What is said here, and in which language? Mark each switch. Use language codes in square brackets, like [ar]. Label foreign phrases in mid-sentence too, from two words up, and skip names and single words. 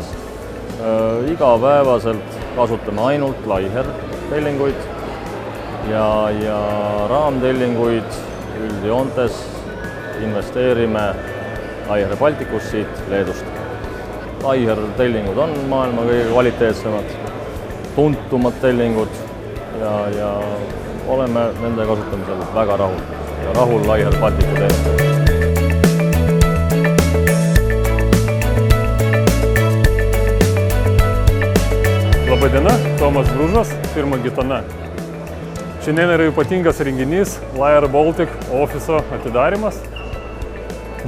[et] Igapäevaselt kasutame ainult Layer tellinguid ja raamtellinguid üldjoontes investeerime Layer Balticus siit Leedust. Layer tellingud on maailma kõige kvaliteetsemad, tuntumad tellingud ja oleme nende kasutamisel väga rahul Layer Balticu teenustega. [lt] Labą diena, Tomas Bružas, firma Gitana. Šiandien yra ypatingas renginys Layer Baltic ofiso atidarymas.